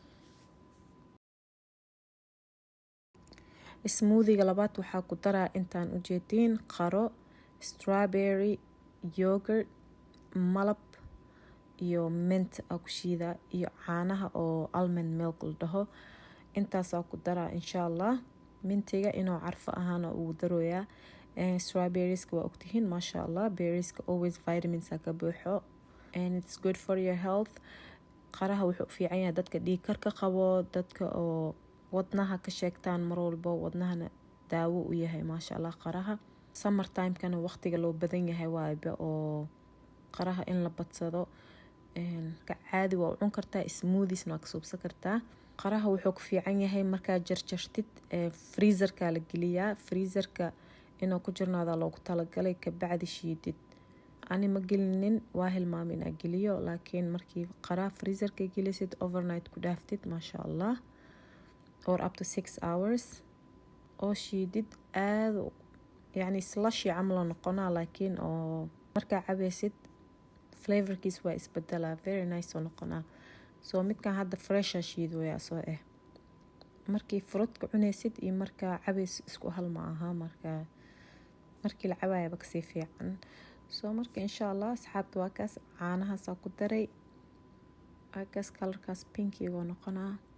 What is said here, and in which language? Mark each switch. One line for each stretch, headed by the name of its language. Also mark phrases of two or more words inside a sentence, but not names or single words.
Somali: smoothiga labaad waxaa ku daraa intaan u jeedin qaro, strawberry, yogurt, malab iyo mint aa ku shiida, iyo caanaha oo
English: almond milk
Somali: la dhaho. intaasaa ku daraa
Arabic: insha Allah.
Somali: mintiga inuu carfo ahaana ugu darooyaa. strawberrieska waa ogtihiin
Arabic: maasha Allah,
Somali: berrieska
English: always vitamins
Somali: ka buuxo
English: and it's good for your health.
Somali: qaraha wuxuu u fiican yahay dadka dhiig karka qabo, dadka oo wadnaha ka sheegtaan mar walbo, wadnahana daawo u yahay
Arabic: maasha Allah
Somali: qaraha.
English: summer time-
Somali: kana waqtiga loo badan yahay waayba oo qaraha in la badsado. ka caadi waa u cun kartaa, smoothiesna waa ka suubsan kartaa. qaraha wuxuu ku fiican yahay markaa jarjartid, freezerka la geliyaa. freezerka inuu ku jirnaada loogu talagalay, kabacdi shiidid. ani ma gelinin, waa hilmaamay inaa geliyo, laakiin markii qaraha freezerka gelisid overnight ku dhaaftid
Arabic: maasha Allah,
English: or up to 6 hours
Somali: oo shiidid, aad yacni slushy camal noqonaa, laakiin oo markaa cabaysid flavorkiis waa isbedelaa,
English: very nice
Somali: oo noqonaa. so midkan hadda fresha shiid waya soo markii fruitka cunaysid iyo markaa cabays isku hal ma aha. markii la cabaayaba kasii fiican. so marka
Arabic: insha Allah
Somali: asxaabta waa kaas, caanahaasaa ku daray, waa kaas kalarkaas pinkiga noqonaa.